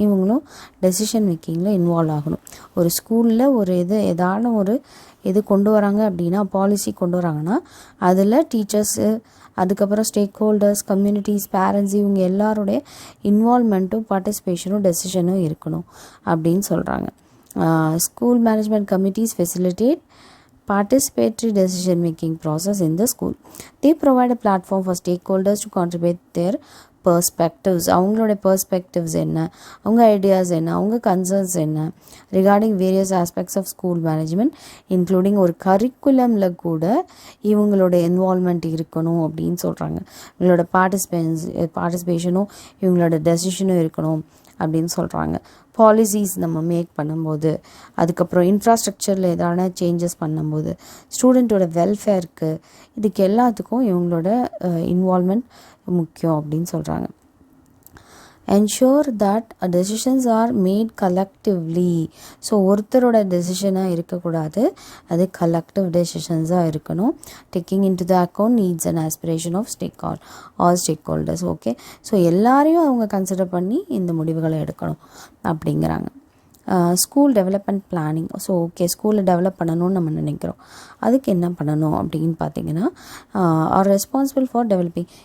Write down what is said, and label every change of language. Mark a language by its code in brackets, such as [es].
[ta] இவங்களும் decision மேக்கிங்கில் involve ஆகணும். ஒரு ஸ்கூலில் ஒரு ஏதான ஒரு கொண்டு வராங்க அப்படின்னா, பாலிசி கொண்டு வராங்கன்னா அதில் டீச்சர்ஸு, அதுக்கப்புறம் ஸ்டேக் ஹோல்டர்ஸ், கம்யூனிட்டிஸ், பேரண்ட்ஸ் இவங்க எல்லாருடைய இன்வால்மெண்ட்டும் பார்ட்டிசிபேஷனும் டெசிஷனும் இருக்கணும் அப்படின்னு சொல்கிறாங்க. [en] School management committees facilitate participatory decision making process in the school. They provide a platform for stakeholders to contribute their perspectives. [ta] அவங்களோட perspectives என்ன, அவங்க ஐடியாஸ் என்ன, அவங்க கன்சர்ன்ஸ் என்ன [en] regarding various aspects of school management, [ta] including ஒரு கரிக்குலமில் கூட இவங்களோட involvement இருக்கணும் அப்படின்னு சொல்கிறாங்க. இவங்களோட பார்ட்டிசிபேஷனும் இவங்களோட டெசிஷனும் இருக்கணும் அப்படின்னு சொல்கிறாங்க. பாலிசிஸ் நம்ம மேக் பண்ணும்போது, அதுக்கப்புறம் இன்ஃப்ராஸ்ட்ரக்சரில் ஏதான சேஞ்சஸ் பண்ணும்போது, ஸ்டூடெண்ட்டோட வெல்ஃபேருக்கு, இதுக்கு எல்லாத்துக்கும் இவங்களோட இன்வால்மெண்ட் முக்கியம் அப்படின்னு சொல்கிறாங்க. [en] ensure that decisions are made collectively. [ta] So ஒருத்தரோட டெசிஷனாக இருக்கக்கூடாது, அது கலெக்டிவ் டெசிஷன்ஸாக இருக்கணும். [en] Taking into the account needs and aspiration of all stakeholders. [ta] Okay, so எல்லாரையும் அவங்க கன்சிடர் பண்ணி இந்த முடிவுகளை எடுக்கணும் அப்படிங்கிறாங்க. [en] School development planning. [ta] So okay, ஸ்கூலை டெவலப் பண்ணணும்னு நம்ம நினைக்கிறோம், அதுக்கு என்ன பண்ணணும் அப்படின்னு பார்த்தீங்கன்னா [en] Are responsible for developing.